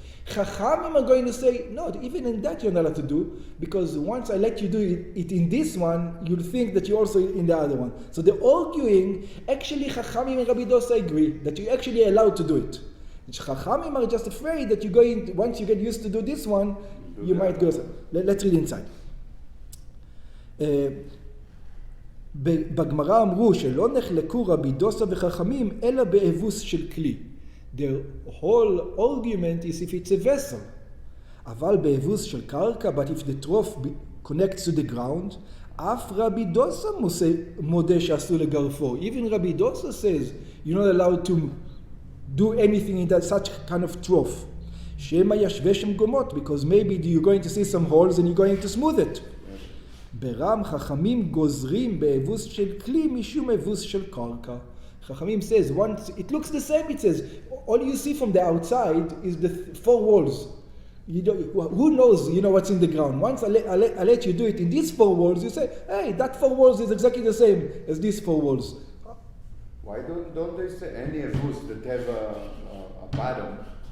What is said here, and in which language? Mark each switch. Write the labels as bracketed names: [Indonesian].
[English] Chachamim are going to say, no, even in that you're not allowed to do, because once I let you do it in this one, you'll think that you're also in the other one. So they're arguing, actually Chachamim and Rabbi Dosa agree that you're actually allowed to do it. Chachamim are just afraid that once you get used to do this one, you might go. Let's read inside. [Hebrew] בגמרא אמרו שלא נחלקו רבי דוסה וחכמים אלא באבוס של כלי. [English] The whole argument is if it's a vessel. [Hebrew] אבל באבוס של קרקע, [English] but if the trough connects to the ground, [Hebrew] אף רבי דוסה מודה שאסור לגרפו. [English] Even Rabbi Dosa says you're not allowed to do anything in that such kind of trough. [Hebrew] שמא ישווה שם גומות, [English] because maybe you're going to see some holes and you're going to smooth it. [Hebrew] ברם חכמים גוזרים באבוס של כלי משום אבוס של קרקע. [English] Chachamim says, once it looks the same, it says, all you see from the outside is the 4 walls. Who knows, what's in the ground. Once I let you do it in these 4 walls, you say, hey, that 4 walls is exactly the same as these 4 walls. Why don't they say any avus that have a bottom?